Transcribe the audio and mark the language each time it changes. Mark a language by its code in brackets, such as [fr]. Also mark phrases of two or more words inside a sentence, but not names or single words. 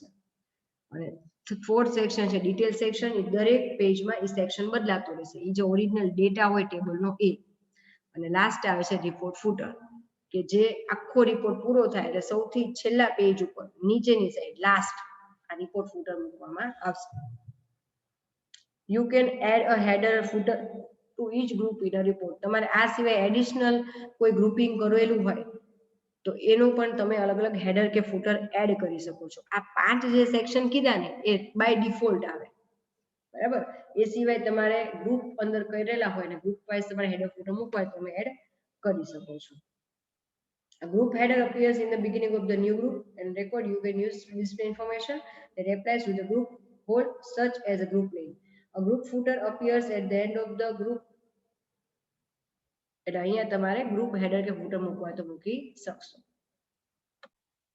[gu] અને [en] fourth section [gu] છે [en] detail section. [gu] એ દરેક પેજમાં એ સેક્શન બદલાતો રહેશે. એ જે [en] original data [gu] હોય ટેબલનો એ. અને લાસ્ટ આવે છે [en] report footer [gu] કે જે આખો રિપોર્ટ પૂરો થાય એટલે સૌથી છેલ્લા પેજ ઉપર નીચેની સાઈડ લાસ્ટ આ [en] report footer [gu] મૂકવામાં આવશે. [en] You can add a header or footer to each group in a report. [gu] તમારે આ સિવાય એડિશનલ કોઈ ગ્રુપિંગ કરેલું હોય તો એનું પણ તમે અલગ અલગ હેડર કે ફૂટર એડ કરી શકો છો. આ 5 જે સેક્શન કીધા ને એ [en] by default [gu] આવે બરાબર. એ સિવાય તમારે ગ્રુપ અંદર કરેલા હોય ને [en] group wise [gu] તમારે [en] header footer [gu] મૂકવા હોય તમે એડ કરી શકો છો. [en] A group header appears in the beginning of the new group and record you can use to display information that applies to the group whole such as a group name. A group footer appears at the end of the group. [gu] એટલે અહીંયા તમારે [en] group header [gu] કે ફૂટર મૂકવા તો મૂકી શકશો.